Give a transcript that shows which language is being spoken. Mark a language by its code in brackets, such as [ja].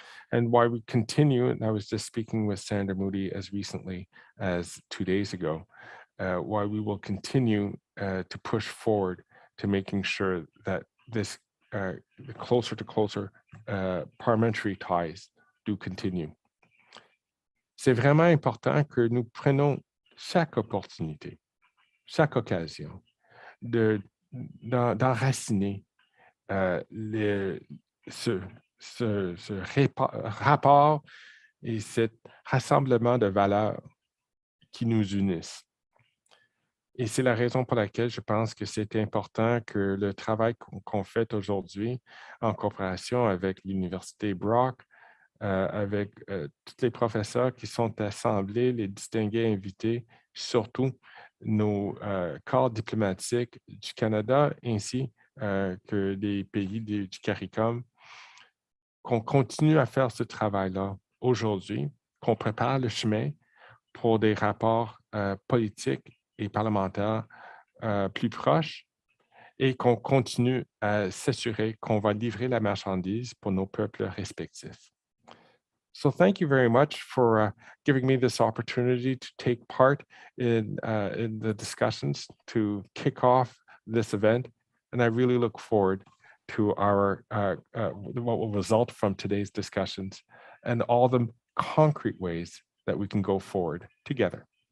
[en] And why we continue, and I was just speaking with Senator Moody as recently as 2 days ago, why we will continue to push forward to making sure that this closer to closer parliamentary ties do continue. [fr] C'est vraiment important que nous prenons chaque opportunité, chaque occasion d'enraciner ce rapport et ce rassemblement de valeurs qui nous unissent. Et c'est la raison pour laquelle je pense que c'est important que le travail qu'on fait aujourd'hui en coopération avec l'Université Brock, avec tous les professeurs qui sont assemblés, les distingués invités, surtout nos corps diplomatiques du Canada ainsi que des pays du CARICOM, qu'on continue à faire ce travail-là aujourd'hui, qu'on prépare le chemin pour des rapports politiques et parlementaires plus proches et qu'on continue à s'assurer qu'on va livrer la marchandise pour nos peuples respectifs. [en] So thank you very much for giving me this opportunity to take part in the discussions to kick off this event. And I really look forward to our what will result from today's discussions and all the concrete ways that we can go forward together.